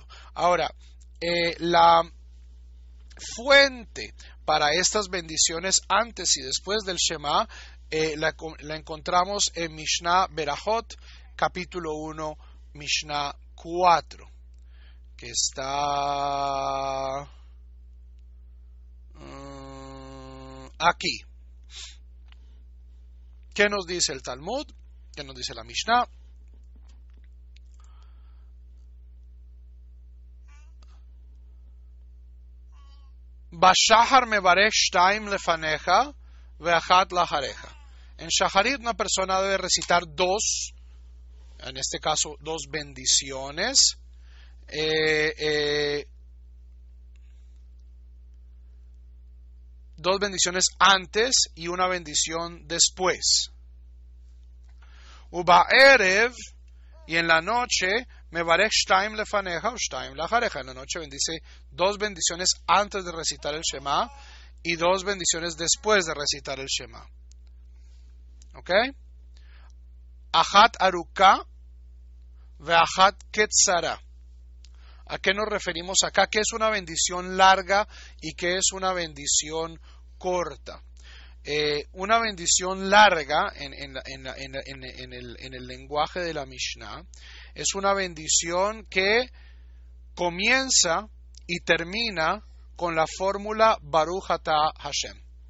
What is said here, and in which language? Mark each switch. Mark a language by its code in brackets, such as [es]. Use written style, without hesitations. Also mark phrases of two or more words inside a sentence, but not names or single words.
[es] Ahora, la fuente para estas bendiciones antes y después del Shema la encontramos en Mishnah Berajot, capítulo 1, Mishnah 4, que está aquí. ¿Qué nos dice el Talmud? ¿Qué nos dice la Mishnah? [he] בשחר מברך שתים לפניה ואחת לאחריה. [es] En Shaharit una persona debe recitar dos, en este caso dos bendiciones. Dos bendiciones antes y una bendición después. Uba'erev, y en la noche, [he] מברך שתים לפניה ושתים לאחריה. [es] En la noche bendice dos bendiciones antes de recitar el Shema y dos bendiciones después de recitar el Shema. [he] ¿Ok? אחת ארוכה ואחת קצרה. [es] ¿A qué nos referimos acá? ¿Qué es una bendición larga y qué es una bendición corta? Una bendición larga en el lenguaje de la Mishnah es una bendición que comienza y termina con la fórmula [he] ברוך אתה השם.